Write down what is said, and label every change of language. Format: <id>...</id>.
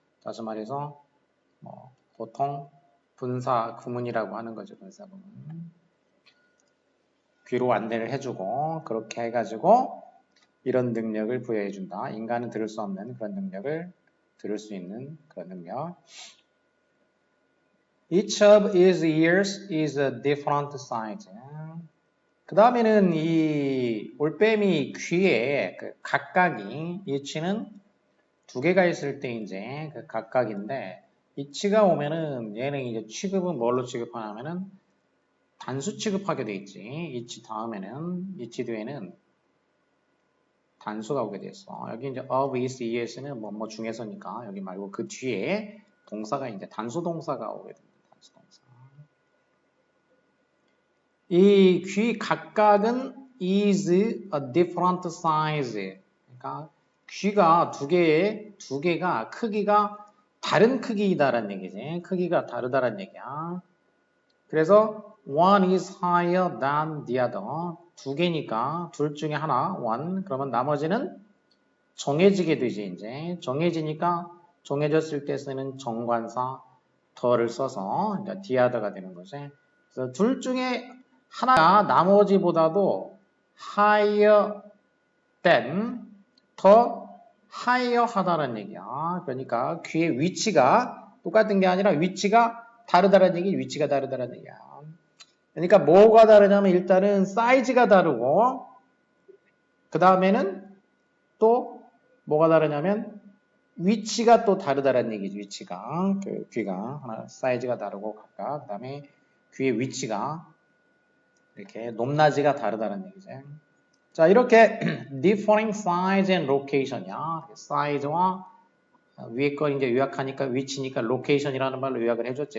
<ko>다시 말해서 뭐 보통 분사 구문이라고 하는 거죠. 분사 구문. 귀로 안내를 해주고 그렇게 해가지고 이런 능력을 부여해준다. 인간은 들을 수 없는 그런 능력을 들을 수 있는 그런 능력.</ko> <en>Each of his ears is a different size.</en> <ko>그 다음에는 이 올빼미 귀에 그 각각이 each는 두 개가 있을 때 이제 그 각각인데 each가 오면은 얘는 이제 취급은 뭘로 취급하냐면은 단수 취급하게 돼 있지. each 다음에는 each 뒤에는 단수가 오게 됐어. 여기 이제 of is es는 뭐 중에서니까 여기 말고 그 뒤에 동사가 이제 단수 동사가 오게 됩니다. 단수 동사. 이 귀 각각은</ko> <en>is a different size.</en> <ko>그러니까 귀가 두 개가 크기가 다른 크기이다라는 얘기지. 크기가 다르다라는 얘기야. 그래서</ko> <en>one is higher than the other.</en> <ko>두 개니까 둘 중에 하나, one. 그러면 나머지는 정해지게 되지, 이제. 정해지니까 정해졌을 때 쓰는 정관사 더를 써서, 그러니까</ko> <en>the other</en> <ko>가 되는 거지. 그래서 둘 중에 하나가 나머지보다도</ko> <en>higher than,</en> <ko>더 higher 하다는 얘기야. 그러니까 귀의 위치가 똑같은 게 아니라 위치가 다르다는 얘기, 위치가 다르다는 얘기야. 그러니까 뭐가 다르냐면 일단은 사이즈가 다르고 그 다음에는 또 뭐가 다르냐면 위치가 또 다르다는 얘기지. 위치가 그 귀가 하나 사이즈가 다르고 각각 그 다음에 귀의 위치가 이렇게 높낮이가 다르다는 얘기지. 자 이렇게</ko> <en>differing size and location이야.</en> <ko>사이즈와 위에 거 이제 요약하니까 위치니까 location이라는 말로 요약을 해줬지.</ko>